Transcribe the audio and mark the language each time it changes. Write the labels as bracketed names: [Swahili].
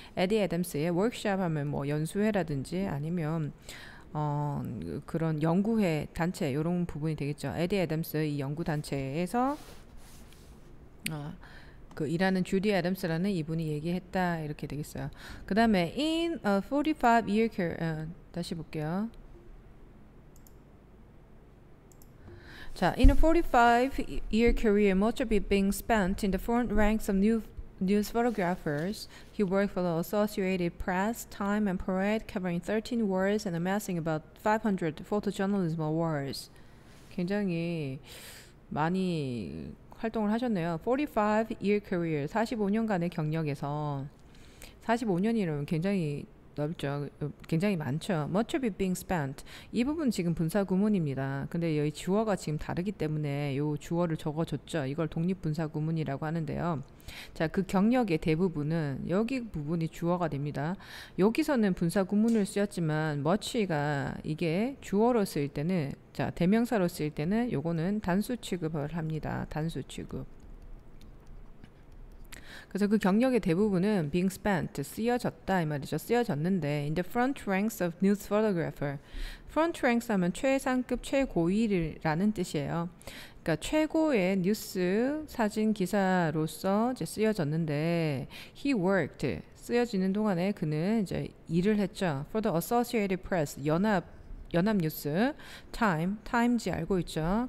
[Korean] 에디 애덤스의 워크숍 하면 뭐 연수회라든지 아니면 그런 연구회 단체 이런 부분이 되겠죠. 에디 애덤스 이 연구 단체에서 그 일하는 주디 애덤스라는 이분이 얘기했다 이렇게 되겠어요. 그 다음에 [English] in a 45-year career, [Korean] 다시 볼게요. [English] 자, in a 45-year career, much of it being spent in the front ranks of news photographers. He worked for the Associated Press, Time and Parade, covering 13 wars and amassing about 500 photojournalism awards. [Korean] 굉장히 많이 활동을 하셨네요. [English] 45-year career, [Korean] 45년간의 경력에서 45년이라면 굉장히 넓죠. 굉장히 많죠. [English] Much of it being spent. [Korean] 이 부분 지금 분사 구문입니다. 근데 여기 주어가 지금 다르기 때문에 이 주어를 적어줬죠. 이걸 독립분사 구문이라고 하는데요. 자, 그 경력의 대부분은 여기 부분이 주어가 됩니다. 여기서는 분사 구문을 쓰였지만 much가 이게 주어로 쓰일 때는, 자, 대명사로 쓰일 때는 요거는 단수 취급을 합니다. 단수 취급. 그래서 그 경력의 대부분은 [English] being spent, [Korean] 쓰여졌다 이 말이죠. 쓰여졌는데 [English] in the front ranks of news photographer. [Korean] front ranks 하면 최상급 최고위라는 뜻이에요. 그러니까 최고의 뉴스 사진 기사로서 이제 쓰여졌는데 [English] he worked, [Korean] 쓰여지는 동안에 그는 이제 일을 했죠. [English] for the Associated Press, [Korean] 연합뉴스, 타임지 알고 있죠.